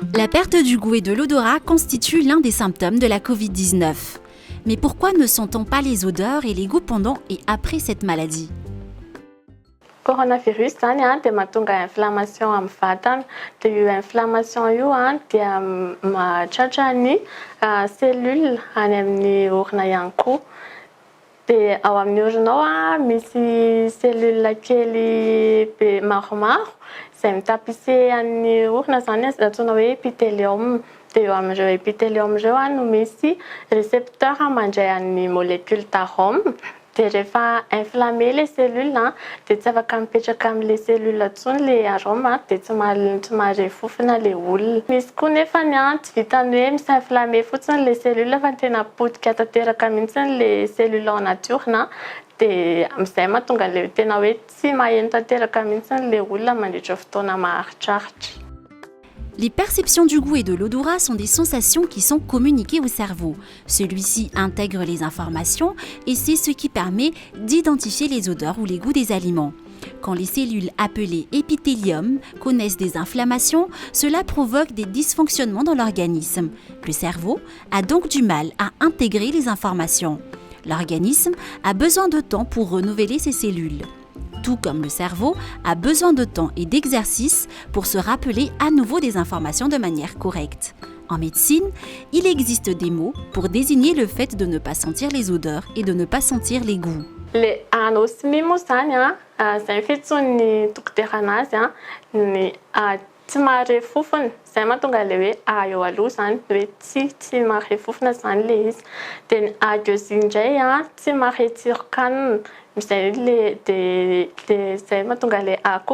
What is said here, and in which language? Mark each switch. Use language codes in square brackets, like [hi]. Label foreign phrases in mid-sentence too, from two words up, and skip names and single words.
[fr] perte du goût et de l'odorat constitue l'un des symptômes de la Covid-19. Mais pourquoi ne sent-on pas les odeurs et les goûts pendant et après cette maladie? [mg] Coronavirus zany dia mahatonga inflammation amin'ny vatana. Dia io inflammation io dia mahatratra ny cellule any amin'ny orona ihany koa. Dia ao amin'ny oronao misy cellule kely be maromaro izay mitapise an'ny orona zany antsoina hoe épithélium. Dia eo amin'ireo épithélium ireo no misy récepteur mandray an'ny [fr] molécule d'arôme. [mg] Dia rehefa [fr] inflammé les cellules [mg] dia tsy afaka mipetraka amin'ilay cellule intsony ilay arôme dia tsy mahare fofona ilay olona. Misy koa nefany tsy vitany hoe misy inflammé fotsiny [fr] les cellules [mg] fa tena potika tanteraka mihitsy ilay cellule [fr] en nature [mg] dia amin'izay mahatonga ilay tena hoe tsy maheno tanteraka mihitsy ilay olona mandritra fotoana maharitraritra. [fr] Les perceptions du goût et de l'odorat sont des sensations qui sont communiquées au cerveau. Celui-ci intègre les informations et c'est ce qui permet d'identifier les odeurs ou les goûts des aliments. Quand les cellules appelées épithélium connaissent des inflammations, cela provoque des dysfonctionnements dans l'organisme. Le cerveau a donc du mal à intégrer les informations. L'organisme a besoin de temps pour renouveler ses cellules. Tout comme le cerveau a besoin de temps et d'exercice pour se rappeler à nouveau des informations de manière correcte. En médecine, il existe des mots pour désigner le fait de ne pas sentir les odeurs et de ne pas sentir les goûts. [mg] Le anosmie zany izay fihetson'ny dokotera anazy ny tsy mahare fofona. Izay mahatonga ilay hoe eo aloha zany hoe tsy mahare fofona zany ilay izy. Dia ny agueusie indray tsy mahare tsiron-kanina. Izay izay mahatonga ilay koa.